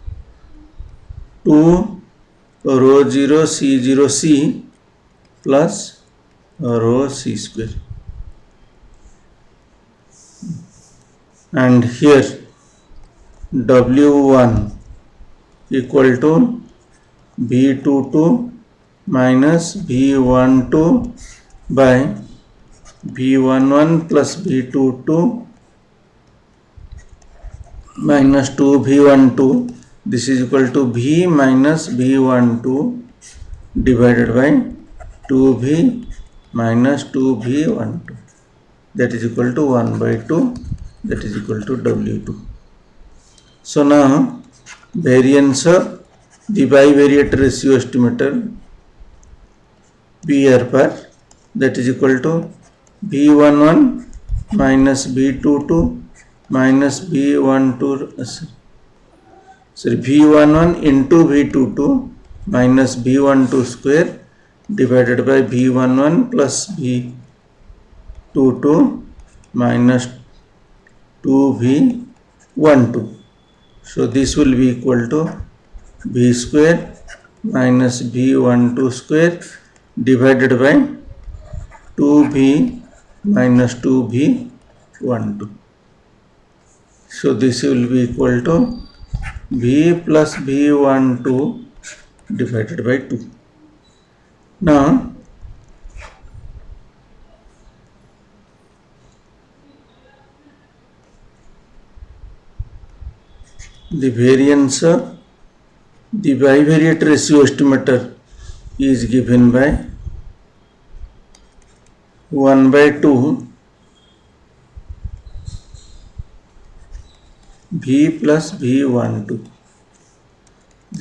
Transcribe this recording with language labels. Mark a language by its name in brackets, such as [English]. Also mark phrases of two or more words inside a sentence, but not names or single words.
[English] 2 rho 0 C0 C plus rho C square, and here W1 equal to V22 minus V12 by V11 plus V22 minus 2 V12, this is equal to V minus V12 divided by 2V minus 2V12, that is equal to 1 by 2, that is equal to W2. So now variance of the bivariate ratio estimator BR bar, that is equal to V11 minus V22 minus V12, V11 into V22 minus V12 square divided by V11 plus V22 minus 2V12. So this will be equal to V square minus V12 square divided by 2V minus 2V12. So this will be equal to V plus V12 divided by 2. Now the variance of the bivariate ratio estimator is given by 1 by 2 V plus V12.